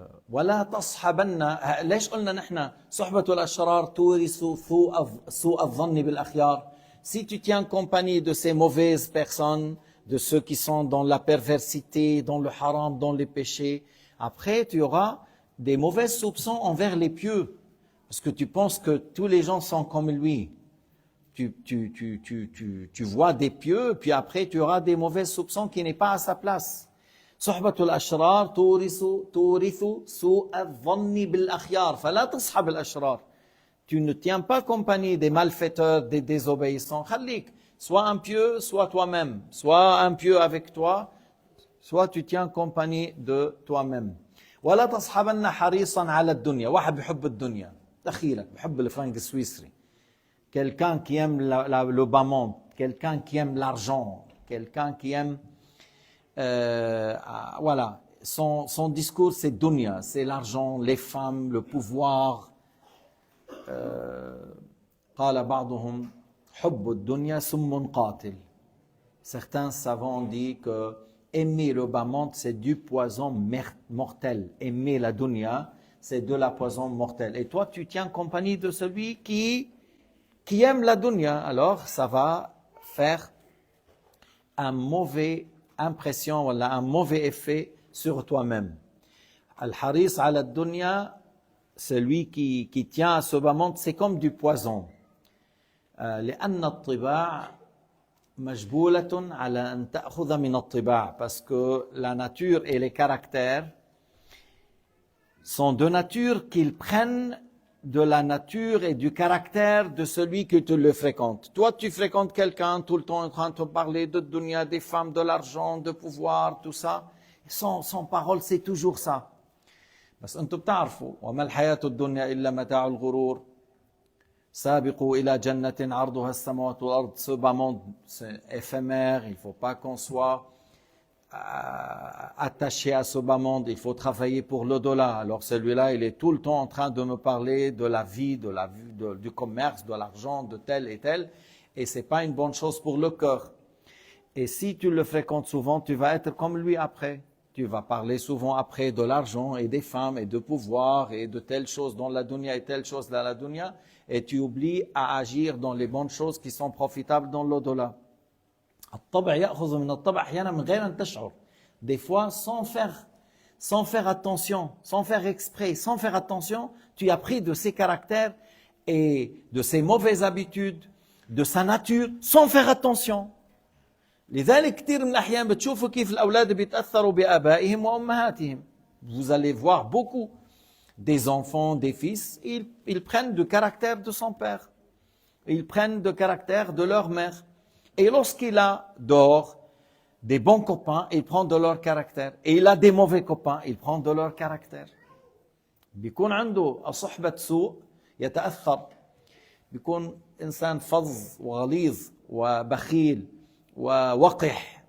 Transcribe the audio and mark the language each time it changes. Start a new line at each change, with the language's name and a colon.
Arabic: ولا تصحبن ليش قلنا نحن صحبة الأشرار تورث سوء الظن بالأخيار.
French: Si tu tiens compagnie de ces mauvaises personnes, de ceux qui sont dans la perversité, dans le haram, dans les péchés, après tu auras des mauvais soupçons envers les pieux, parce que tu penses que tous les gens sont comme lui. Tu vois des pieux, puis après tu auras des mauvais soupçons qui n'est pas à sa place.
Arabic: صحبة الأشرار تورث سوء الظن بالأخيار فلا تصحب الأشرار.
French: Tu ne tiens pas compagnie des malfaiteurs, des désobéissants.
Arabic: خليك
French: soit un pieux, soit toi-même. Soit un pieux avec toi, soit tu tiens compagnie de toi-même.
Arabic: ولا تصحبن حريصا على الدنيا. واحد بحب الدنيا دخيلك بحب الفرنك السويسري.
French: Quelqu'un qui aime le bas monde, quelqu'un qui aime l'argent, quelqu'un qui aime voilà, son discours c'est dunya, c'est l'argent, les femmes, le pouvoir.
Arabic: قال بعضهم حب الدنيا سم قاتل.
French: Certains savants disent que aimer le bas monde c'est du poison mortel. Aimer la dunya c'est de la poison mortelle. Et toi tu tiens compagnie de celui qui aime la dunya, alors ça va faire un mauvais impression, un mauvais effet sur toi-même. Al-Haris ala dunya, celui qui tient à ce bas monde, c'est comme du poison.
Arabic: لأن الطباع مجبولة على أن تأخذ من الطباع,
French: parce que la nature et les caractères sont de nature qu'ils prennent de la nature et du caractère de celui qui te le fréquente. Toi, tu fréquentes quelqu'un tout le temps en train de te parler de dunya, des femmes, de l'argent, de pouvoir, tout ça. Son parole, c'est toujours ça.
Arabic: بس أنتم بتعرفوا وما الحياة الدنيا إلا متاع الغرور. سابقوا إلى جنة عرضها السماوات والأرض.
French: Ce bas monde, c'est éphémère, il ne faut pas qu'on soit attaché à ce bas monde, il faut travailler pour l'au-delà. Alors celui-là, il est tout le temps en train de me parler de la vie, du commerce, de l'argent, de tel et tel, et c'est pas une bonne chose pour le cœur. Et si tu le fréquentes souvent, tu vas être comme lui après. Tu vas parler souvent après de l'argent et des femmes et de pouvoir et de telles choses dans la dunya et telles choses dans la dunya, et tu oublies à agir dans les bonnes choses qui sont profitables dans l'au-delà.
Arabic: الطبع يأخذ من الطبع أحيانا من غير أن تشعر.
French: Des fois, sans faire attention, sans faire exprès, sans faire attention, tu as pris de ses caractères et de ses mauvaises habitudes, de sa nature, sans faire attention.
Arabic: لذلك كثير من الأحيان بتشوفوا كيف الأولاد بيتأثروا بآبائهم وأمهاتهم.
French: Vous allez voir beaucoup des enfants, des fils, ils prennent du caractère de son père. Ils prennent du caractère de leur mère. Et lorsqu'il a dehors des bons copains, il prend de leur caractère. Et il a des mauvais copains, il prend de leur caractère.
Arabic: بيكون عنده صحبة سوء يتأثر. بيكون إنسان فظ وغليظ وبخيل ووقح.